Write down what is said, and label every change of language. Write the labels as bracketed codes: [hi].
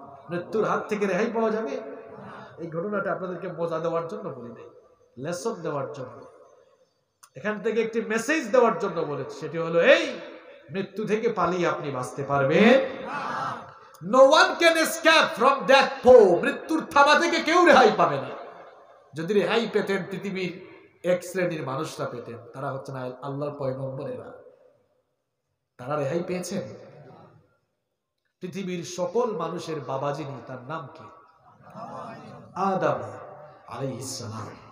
[bn] মৃত্যুর হাত থেকে রেহাই পাওয়া যাবে? এই ঘটনাটা আপনাদেরকে মজা দেওয়ার জন্য বলি নাই, লেসন দেওয়ার জন্য, এখান থেকে একটি মেসেজ দেওয়ার জন্য বলেছি। সেটি হলো এই, মৃত্যু থেকে পালিয়ে আপনি বাঁচতে পারবেন না। [en] No one can escape from that pole. [bn] মৃত্যুর থাবা থেকে কেউ রেহাই পাবে না। যদি রেহাই পেতেন পৃথিবীর এক শ্রেণীর মানুষরা পেতেন, তারা হচ্ছে না আল্লাহর পয়গম্বরেরা। তারা রেহাই পেয়েছেন। পৃথিবীর সকল মানুষের বাবা যিনি, তার নাম কি? আদম আলাইহিস সালাম।